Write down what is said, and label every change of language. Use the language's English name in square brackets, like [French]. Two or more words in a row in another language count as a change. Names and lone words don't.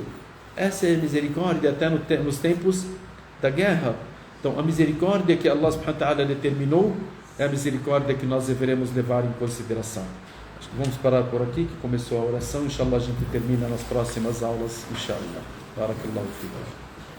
[Portuguese] Essa é a misericórdia até nos tempos da guerra. Então, a misericórdia que Allah [Arabic] سبحانه وتعالى [Portuguese] determinou é a misericórdia que nós deveremos levar em consideração. Acho que vamos parar por aqui, que começou a oração. Inshallah, a gente termina nas próximas aulas. [Arabic] إن شاء الله. بارك الله فيكم.